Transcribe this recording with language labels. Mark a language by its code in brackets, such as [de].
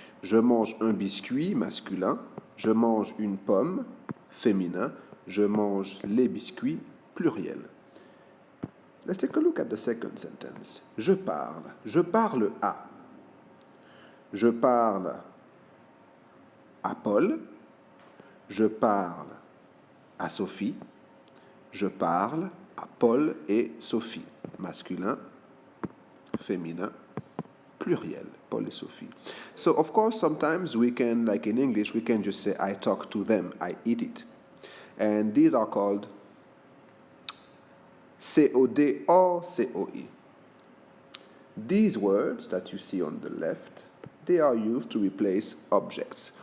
[fr] Je mange un biscuit masculin. Je mange une pomme féminin. Je mange les biscuits pluriel. [en] Let's take a look at the second sentence. [fr] Je parle. Je parle à. Je parle à Paul. Je parle à Sophie. Je parle à Paul et Sophie. Masculin, féminin, pluriel. Paul et Sophie. [en] So, of course, sometimes we can, like in English, we can just say, I talk to them, I eat it. And these are called COD or COE. These words that you see on the left, they are used to replace objects.